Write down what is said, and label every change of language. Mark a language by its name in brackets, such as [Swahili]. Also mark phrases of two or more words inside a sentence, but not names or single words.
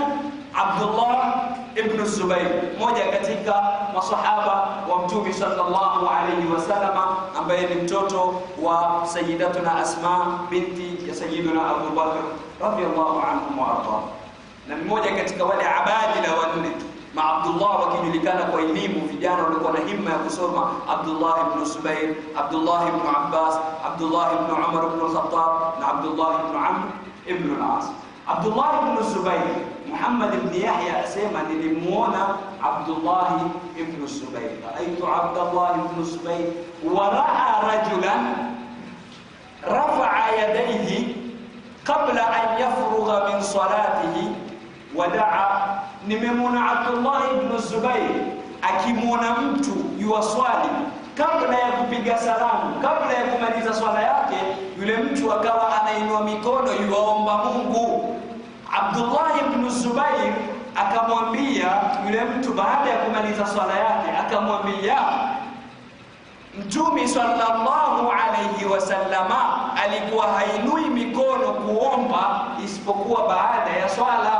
[Swahili] Abdullah ibn Zubayr, mmoja katika masahaba wa Mtume [Arabic] صلى الله عليه وسلم, [Swahili] ambaye ni mtoto wa Sayyidatuna Asma binti ya Sayyiduna Abu Bakr [Arabic] رضي الله عنهم وأرضى, [Swahili] na mmoja katika wale abadila wanne ma Abdullah wakijulikana kwa elimu, vijana walikuwa na himma ya kusoma: Abdullah ibn Zubayr, Abdullah ibn Abbas, Abdullah ibn Umar ibn al-Khattab na Abdullah ibn Amr ibn al-As. [Arabic] Abdullah ibn Zubayr, Muhammad ibn Yahya [Swahili] asema nilimuona [Arabic] Abdullah ibn Zubayr, رأيت عبد الله بن الزبير ورأى رجلا رفع يديه قبل أن يفرغ من صلاته ودعا. [Swahili] Nimemuona Abdullah ibn Zubayr akimuona mtu yuwaswali, kabla ya kupiga salamu, kabla ya kumaliza swala yake, yule mtu akawa anainua mikono yuwaomba Mungu. Abdullah ibn Zubayr akamwambia yule mtu baada ya kumaliza swala yake, akamwambia Mtume [Arabic] صلى الله عليه وسلم [Swahili] alikuwa hainui mikono kuomba isipokuwa baada ya swala.